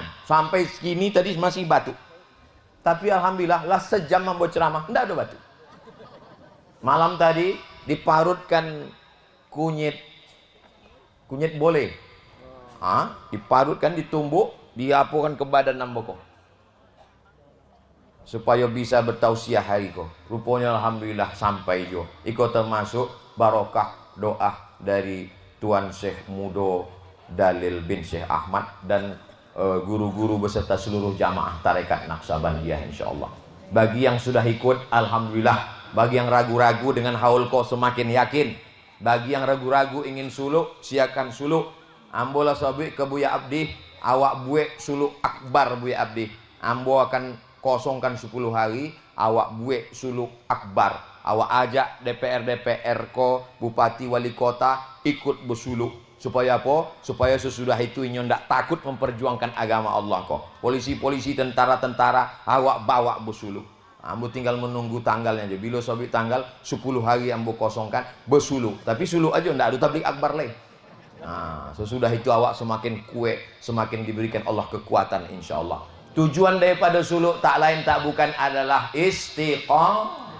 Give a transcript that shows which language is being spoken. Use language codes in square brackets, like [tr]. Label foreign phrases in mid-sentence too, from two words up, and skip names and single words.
[id] Sampai segini tadi masih batuk. Tapi alhamdulillah lah sejam membuat ceramah, tidak ada batuk. Malam tadi diparutkan kunyit boleh. [min] Diparutkan, ditumbuk, diapukan ke badan namboko. [id] Supaya bisa bertausiah hari ko. [min] Rupanya alhamdulillah sampai jo. [id] Iko termasuk barokah doa dari Tuan Syekh Mudo Dalil bin Syekh Ahmad dan guru-guru beserta seluruh jamaah tarekat Naqsabandiyah insyaallah. Bagi yang sudah ikut alhamdulillah. Bagi yang ragu-ragu dengan haul ko semakin yakin. Bagi yang ragu-ragu ingin suluk, siakan suluk. [min] Ambola sabi ke Buya Abdi, awak buek suluk akbar Buya Abdi. Ambo akan kosongkan 10 hari, awak buek suluk akbar. Awak ajak DPR ko, bupati wali kota ikut bersuluk. [id] Supaya apa? Supaya sesudah itu inyo ndak takut memperjuangkan agama Allah ko. [min] Polisi-polisi, tentara-tentara awak bawa bersuluk. Ambo tinggal menunggu tanggalnya aja. Bila sobik tanggal 10 hari ambo kosongkan bersuluk. [id] Tapi suluk aja ndak ada tablik akbar lain. Nah, sesudah itu awak semakin kuat, semakin diberikan Allah kekuatan insyaallah. Tujuan daripada suluk tak lain tak bukan adalah istiqamah.